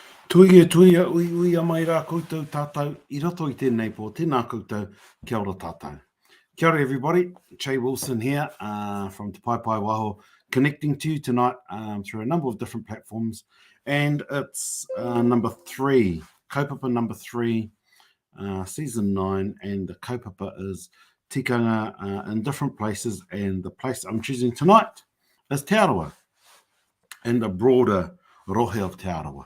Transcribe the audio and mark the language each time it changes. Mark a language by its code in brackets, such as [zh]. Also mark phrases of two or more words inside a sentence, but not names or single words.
[mi] Tuia, ui a mai rā koutou tātou I roto I tēnei pō, tēnā koutou, kia ora tātou. Kia ora [en] everybody, Che Wilson here from Te Pai Pai Waho, connecting to you tonight through a number of different platforms, and it's number 3, kaupapa number 3, season 9, and the kaupapa is tikanga in different places, and the place I'm choosing tonight is Te ARAWA, and the broader rohe of Te ARAWA.